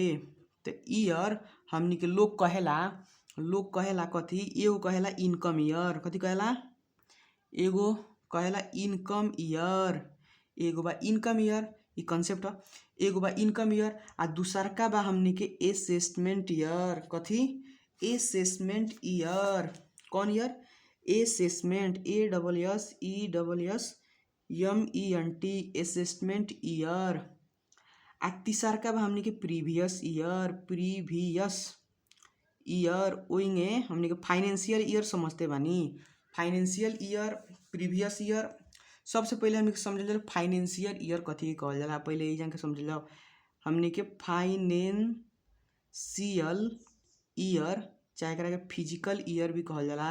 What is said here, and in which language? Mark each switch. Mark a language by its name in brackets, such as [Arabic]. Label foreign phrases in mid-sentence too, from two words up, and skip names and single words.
[Bhojpuri] तो ईयर हमनी के लोग कहेला कथी, एगो कहेला [English] income year, [Bhojpuri] कथी कहेला, एगो कहेला [English] income year, [Bhojpuri] एगो बा [English] income year, [Bhojpuri] ई कॉन्सेप्ट ह। एगो बा [English] income year [Bhojpuri] आ दूसरका बा हमनी के [English] assessment year. कथी, assessment year. कौन year, assessment, ASSESSMENT, assessment year. [Bhojpuri] आ तीसरका बा हमनी के [English] previous year. [Bhojpuri] ओइंगे हमनी के [English] financial year [Bhojpuri] समझते बानी, [English] financial year, previous year. [Bhojpuri] सबसे पहले हमनी के समझल जाला [English] financial year [Bhojpuri] कथी कहल जाला। पहले ई जान के समझल जाओ, हमनी के [English] financial year [Bhojpuri] चाहे एकरा के [English] physical year [Bhojpuri] भी कहल जाला।